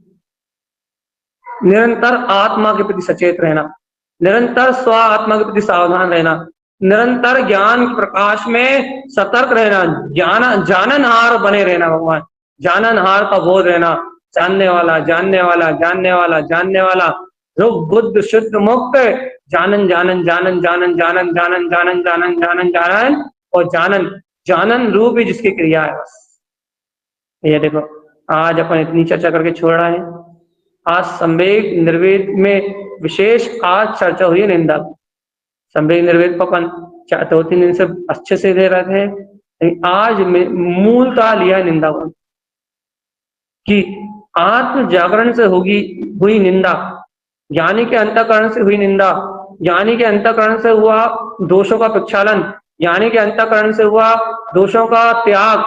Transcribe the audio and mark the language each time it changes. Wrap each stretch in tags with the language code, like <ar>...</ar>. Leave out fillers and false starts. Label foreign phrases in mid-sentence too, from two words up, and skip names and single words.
<hi>निरंतर आत्मा के प्रति सचेत रहना, निरंतर स्व आत्मा के प्रति सावधान रहना, निरंतर ज्ञान के प्रकाश में सतर्क रहना, जाननहार बने रहना। भगवान जाननहार का बोध रहना, जानने वाला जानने वाला जानने वाला जानने वाला, ध्रुव बुद्ध शुद्ध मुक्त, जानन जानन जानन जानन जानन जानन जानन जानन जानन जानन, और जानन जानन रूप ही जिसकी क्रिया है। बस ये देखो, आज अपन इतनी चर्चा करके छोड़ रहे हैं। आज संवेग निर्वेद में विशेष आज चर्चा हुई है निंदा। संवेग निर्वेद को अपन 2-3 दिन से अच्छे से दे रहे थे, लेकिन आज मूलतः लिया है निंदा को, कि आत्म जागरण से होगी हुई निंदा, ज्ञानी के अंतःकरण से हुई निंदा, ज्ञानी के अंतःकरण से हुआ दोषों का प्रक्षालन, ज्ञानी के अंतःकरण से हुआ दोषों का त्याग।</hi>